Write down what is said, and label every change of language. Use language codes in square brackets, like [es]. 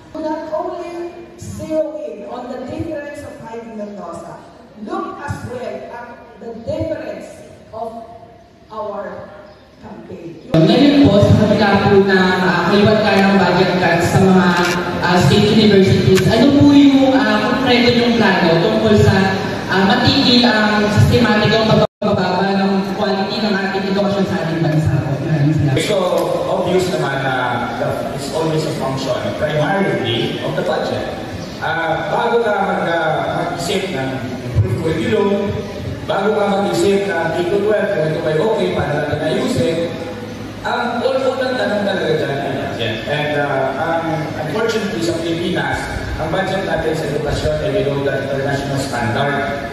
[en] Not only zero in on the difference of Heidi Mendoza, look as well at the difference of our campaign. [tl] Ngayon po, sa kabila po na kaliwat tayo ng budget cuts sa mga state universities, ano po yung konkreto yung plano tungkol sa matigil ang systematic ang pagbababa ng quality ng ating edukasyon sa ating bansa po? [en] So, obvious naman na it's always a function primarily of the budget. [tl] Bago ka mag-isip ng improved curriculum, bago ka mag-isip na K-12, kung ito ba'y okay, paano natin ayusin, ang unang tanong talaga dyan ay budget. [en] And unfortunately [tl] sa Pilipinas, ang budget natin sa edukasyon ay [en] below the international standard.